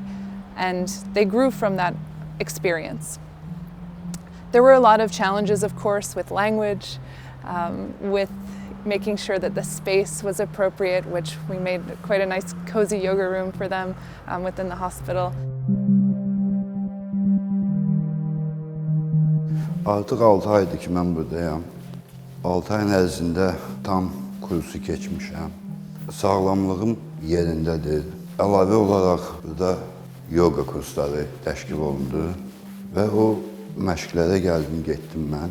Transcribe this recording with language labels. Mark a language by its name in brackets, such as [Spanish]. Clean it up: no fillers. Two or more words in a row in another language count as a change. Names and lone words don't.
[English] And they grew from that experience. There were a lot of challenges, of course, with language, with making sure that the space was appropriate, which we made quite a nice cozy yoga room for them within the hospital. [Azerbaijani] Artıq 6 aydır ki, mən buradayam. 6 ayın ərzində tam kursu keçmişəm. Sağlamlığım yerindədir. Əlavə olaraq burada yoga kursları təşkil olundu və o məşqlərə gəldim, getdim mən.